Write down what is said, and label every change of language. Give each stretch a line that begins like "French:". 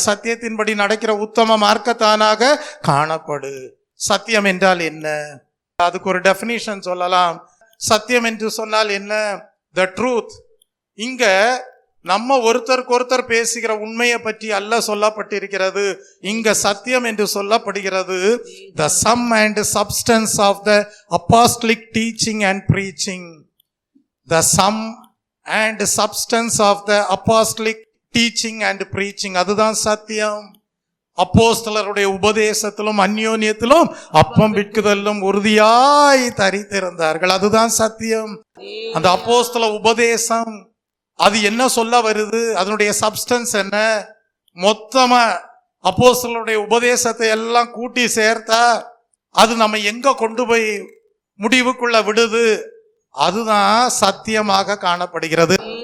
Tamil: சத்தியத்தின்படி நடக்கிற உத்தம மார்க்கத்தானாக காணப்படு. சத்தியம் என்றால் என்ன? அதுக்கு ஒரு டெஃபினிஷன் சொல்லலாம். சத்தியம் என்று சொன்னால் என்ன?
English: The truth.
Tamil: இங்க நம்ம ஒருத்தருக்கு ஒருத்தர் பேசுகிற உண்மையை பற்றி அல்ல சொல்லப்பட்டிருக்கிறது. இங்க சத்தியம் என்று சொல்லப்படுகிறது
English: the sum and substance of the apostolic teaching and preaching. The sum and substance of the apostolic teaching and preaching.
Tamil: அதுதான் சத்தியம். அப்போஸ்தலருடைய உபதேசத்திலும் அந்யோன்யத்திலும் அப்பம் விற்குதலும் உறுதியாய் தரித்திருந்தார்கள். அதுதான் சத்தியம். அந்த அப்போஸ்தல உபதேசம் அது என்ன சொல்ல வருது, அதனுடைய சப்ஸ்டன்ஸ் என்ன, மொத்தமா அப்போஸ்தலருடைய உபதேசத்தை எல்லாம் கூட்டி சேர்த்தா அது நம்ம எங்க கொண்டு போய் முடிவுக்குள்ள விடுது, அதுதான் சத்தியமாக காணப்படுகிறது.